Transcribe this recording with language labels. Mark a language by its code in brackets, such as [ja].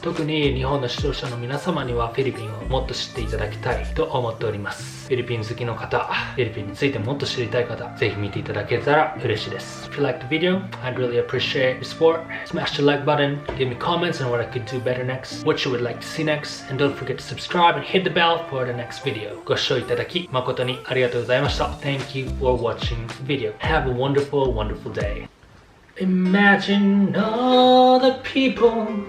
[ja] 特に日本の視聴者の皆様にはフィリピンをもっと知っていただきたいと思っております。フィリピン好きの方、フィリピンについてもっと知りたい方、ぜひ見ていただけたら嬉しいです。 [en] If you like the video, I'd really appreciate your support. Smash the like button, give me comments on what I could do better next, what you would like to see next, and don't forget to subscribe and hit the bell for the next video. [ja] ご視聴いただき誠にありがとうございました。 [en] Thank you for watching the video. Have a wonderful, wonderful day. Imagine all the people.